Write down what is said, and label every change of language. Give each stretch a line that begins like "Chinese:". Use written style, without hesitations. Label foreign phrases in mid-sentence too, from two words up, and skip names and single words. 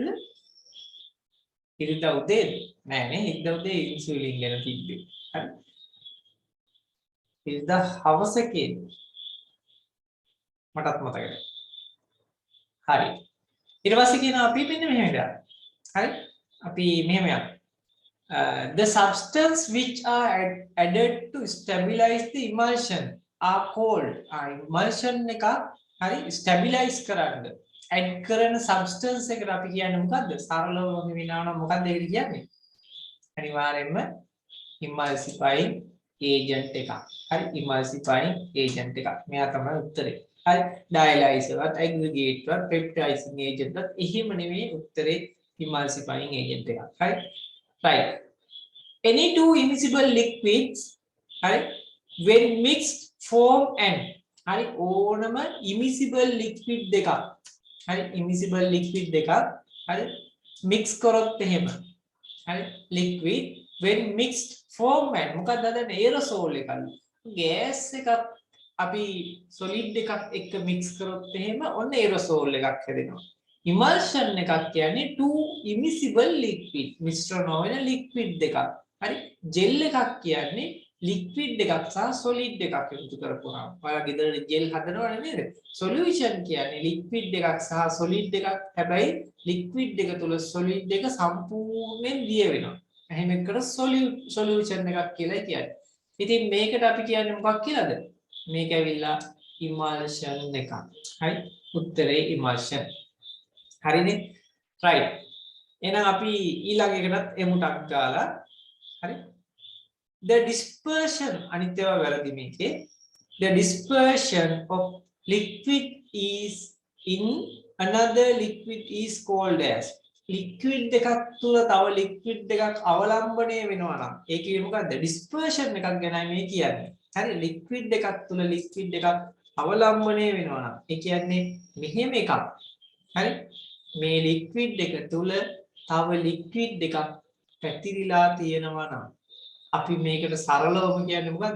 Sinhala: ඉරිදා උදේද? නෑ නේ ඉරිදා උදේ ඉන්සුලින් ගැන තිබ්බේ. හරි. ඉරිදා හවස එකේද? මටත් මතක නැහැ. හරි. ඊට පස්සේ කියනවා අපි මෙන්න මෙහෙම ඉඳලා. හරි? අපි මෙහෙම යමු.
English: The substance which are added to stabilize the emulsion are called emulsion
Sinhala: එක හරි stabilize කරන්න add කරන substance එකට අපි කියන්නේ මොකද්ද? සරලව වෙනවා නම් මොකද්ද ඒකට කියන්නේ? අනිවාර්යයෙන්ම
English: emulsifying agent
Sinhala: එකක්. හරි
English: emulsifying agent
Sinhala: එකක්. මෙයා තමයි උත්තරේ. හරි dialyzer වත් aggregate වත්
English: peptidizing agent
Sinhala: වත් එහෙම නෙමෙයි උත්තරේ
English: emulsifying agent
Sinhala: එකක්. හරි right.
English: Any two immiscible liquids
Sinhala: හරි
English: when mixed form an
Sinhala: හරි ඕනම
English: immiscible liquid
Sinhala: දෙකක් හරි
English: immiscible liquid
Sinhala: දෙකක් හරි mix කරොත් එහෙම හරි
English: liquid when mixed form an
Sinhala: මොකක්ද හදන්නේ aerosol එකක් gas එකක් අපි solid එකක් එක්ක mix කරොත් එහෙම ඔන්න aerosol එකක් හැදෙනවා emulsion එකක් කියන්නේ
English: two immiscible liquid
Sinhala: මිශ්‍ර නොවන liquid දෙකක් හරි gel එකක් කියන්නේ liquid එකක් සහ solid එකක් එකතු කරපුවාම ඔයාලා ගෙදර gel හදනවනේ නේද solution කියන්නේ liquid එකක් සහ solid එකක් හැබැයි liquid එක තුල solid එක සම්පූර්ණයෙන් දිය වෙනවා එහෙම එක්කන solution එකක් කියලා කියන්නේ ඉතින් මේකට අපි කියන්නේ මොකක් කියලාද මේක ඇවිල්ලා emulsion එකක් හරි උත්තරේ emulsion හරිනේ right එහෙනම් අපි ඊළඟ එකටත් එමුටක් ගාලා හරි
English: the dispersion
Sinhala: අනිත් ඒවා වැරදි මේකේ
English: the dispersion of liquid is in another liquid is called as
Sinhala: liquid එකක් තුල තව liquid එකක් අවලම්බණය වෙනවා නම් ඒ කියන්නේ මොකද්ද dispersion එකක් ගැනයි මේ කියන්නේ හරි ලික්විඩ් එකක් තුල ලික්විඩ් එකක් අවලම්බණය වෙනවා නම් ඒ කියන්නේ මෙහෙම එකක්. හරි මේ ලික්විඩ් එක තුල තව ලික්විඩ් එකක් පැතිරිලා තියෙනවා නම් අපි මේකට සරලවම කියන්නේ මොකද්ද?